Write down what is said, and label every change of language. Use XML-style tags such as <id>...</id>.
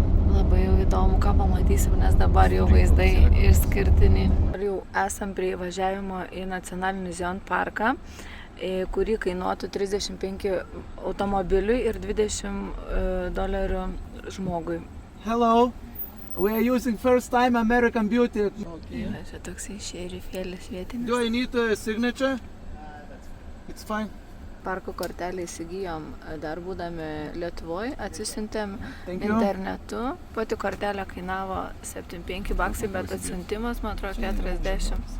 <lt>Labai jau įdomu, ką pamatysim, nes dabar jau vaizdai išskirtiniai. Jau esam prie važiavimo į nacionalinį Zion parką, kurį kainuotų $35 automobiliui ir $20 žmogui.</lt> <en>Hello, we are using first time American Beauty. Okay.</en> <lt>Čia toksai šerifėlis vietinis.</lt> <en>Do I need a signature? It's fine.</en> <lt>Parko kortelę įsigijom dar būdami Lietuvoje, atsisiuntėm internetu. Pati kortelė kainavo $75, bet atsiuntimas, man atrodo, 40.</lt>